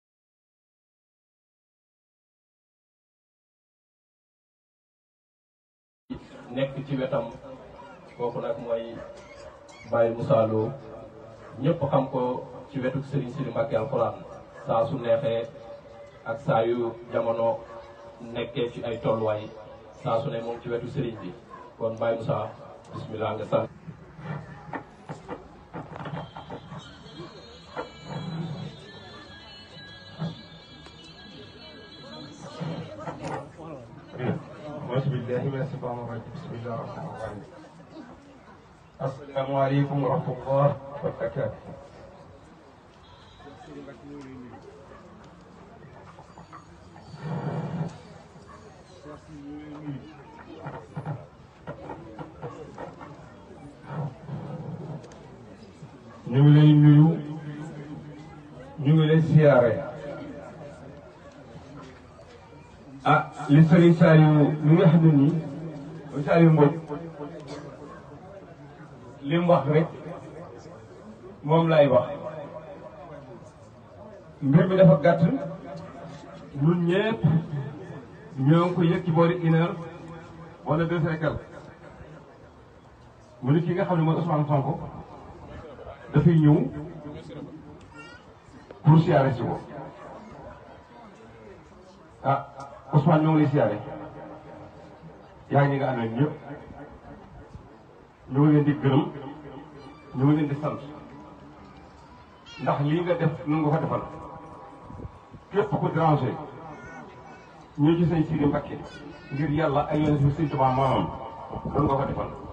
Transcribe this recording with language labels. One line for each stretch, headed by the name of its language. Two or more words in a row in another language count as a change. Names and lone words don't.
Wolof: nekk ci wetam kooku nag mooy Baye Moussa Lo ñëpp xam ko ci wetu Serigne Sidi Mbacké Alxuraan saa su neexee ak saa yu jamono nekkee ci ay tolluwaay saa su ne moom ci wetu sëriñ bi kon Baye Moussa bismillah nga sant.
Arabic: أعوذ بالله من الشيطان الرجيم بسم الله الرحمن الرحيم السلام عليكم ورحمة الله وبركاته
Wolof: ñu ngi lay nuyu ñu ngi lay siyaare li Serigne Saliou li nga xam ne nii Saliou Mbodj li mu wax rek moom lay wax mbir mi dafa gàtt ñun ñëpp ñoo ngi ko yëg ci boori 1 heure wala 2
French: heures et quelque
Wolof: mu ni ki nga xam ne mooy Ousmane Sonko dafay ñëw pour siyaare si ko Ousmane ñoo ngi lay siyaare yaa ngi nga àndal ñëpp ñoo ngi leen di gërëm ñoo ngi leen di sant ndax lii nga def nun nga ko defal képp ku déranger ñu ci sëñ Sidi Mbacké ngir yàlla ay yoon si sëñ Tuubaa maamam nun nga ko defal